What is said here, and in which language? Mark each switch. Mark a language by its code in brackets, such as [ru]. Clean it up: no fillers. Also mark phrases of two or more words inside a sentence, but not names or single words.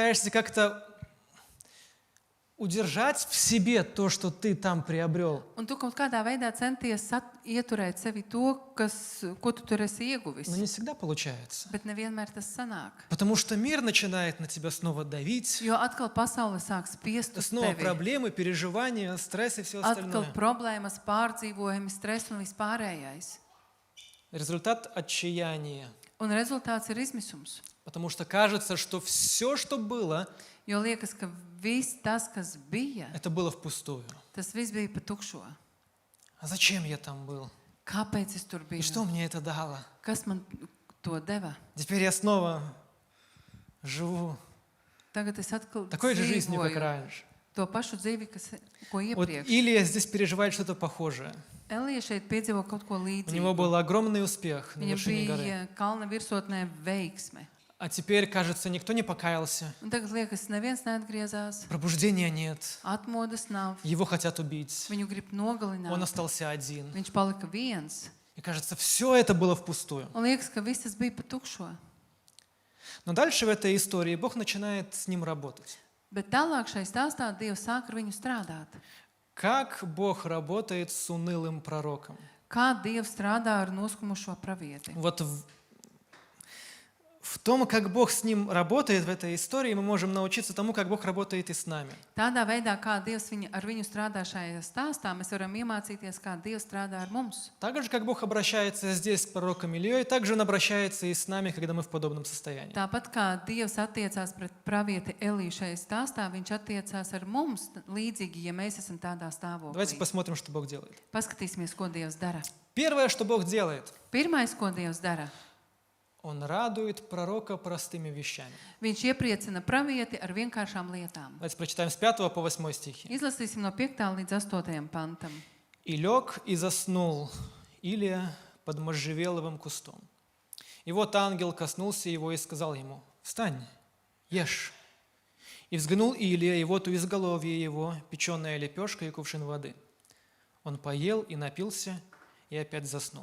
[ru] И ты пытаешься как-то удержать в себе то, что ты там приобрел. [lv] Un tu kaut kādā veidā centies ieturēt sevi to, ko tu tur esi ieguvis. [ru] Но не всегда получается. [lv] Bet nevienmēr tas sanāk. [ru] Потому что мир начинает на тебя снова давить. [lv] Jo atkal pasaule sāk spiest uz [ru] Снова [lv] tevi. [ru] проблемы, переживания, стресс и все [lv] Atkal [ru] остальное. [lv] problēmas, pārdzīvojumi, stress un vispārējais. [ru] Результат отчаяния. [lv] Un rezultāts ir izmisums. [ru] Потому что кажется, что все, что было, [lv] Jo liekas, ka viss tas, kas bija, [ru] это было впустую. [lv] tas viss bija pa tukšo. [ru] А зачем я там был? [lv] Kāpēc es tur [ru] И что [lv] biju? [ru] мне это дало? [lv] Kas man to deva? [ru] Теперь я снова живу [lv] Tagad es atkal [ru] такой же жизнью, как [lv] dzīvoju [ru] раньше. [lv] to pašu dzīvi, ko [ru] Вот [lv] iepriekš. [ru] Илия здесь переживает что-то похожее. [lv] Elija šeit piedzīvo kaut ko [ru] У него [lv] līdzīgu. [ru] был огромный успех на [lv] Viņam [ru] вершине горы. [lv] bija kalna virsotnē veiksme. [ru] А теперь, кажется, никто не покаялся. [lv] Un tagad liekas, neviens neatgriezās, [ru] Пробуждения нет. [lv] atmodas nav, [ru] Его хотят убить. [lv] viņu grib [ru] Он [lv] nogalināt. [ru] остался один. [lv] Viņš palika viens. [ru] И кажется, все это было впустую. [lv] Un liekas, ka viss tas bija pa tukšo. [ru] Но дальше в этой истории Бог начинает с ним работать. [lv] Bet tālāk šai stāstā Dievs sāk ar viņu strādāt. [ru] Как Бог работает с унылым пророком? [lv] Kā Dievs strādā ar noskumušo pravieti? [ru] Вот в том, как Бог с ним работает в этой истории, мы можем научиться тому, как Бог работает и с нами. [lv] Tādā veidā, kā Dievs ar viņu strādā šajā stāstā, mēs varam iemācīties, kā Dievs strādā ar mums. [ru] Так же, как Бог обращается здесь с пророком Ильей, так же Он обращается и с нами, когда мы в подобном состоянии. [lv] Tāpat kā Dievs attiecās pret pravieti Eliju šajā stāstā, viņš attiecās ar mums līdzīgi, ja mēs esam tādā [ru] Давайте [lv] stāvoklī. [ru] посмотрим, что Бог делает. [lv] Paskatīsimies, ko Dievs dara. [ru] Первое, что Бог делает, [lv] Pirmais, ko Dievs dara, [ru] Он радует пророка простыми вещами. [lv] viņš iepriecina pravieti ar vienkāršām lietām. [ru] Давайте прочитаем с 5 по 8 стихи. [lv] Izlasīsim no 5. līdz 8. pantam. [ru] «И лег, и заснул Илия под можжевеловым кустом. И вот ангел коснулся его и сказал ему: встань, ешь. И взглянул Илия, и вот у изголовья его печеная лепешка и кувшин воды. Он поел и напился, и опять заснул.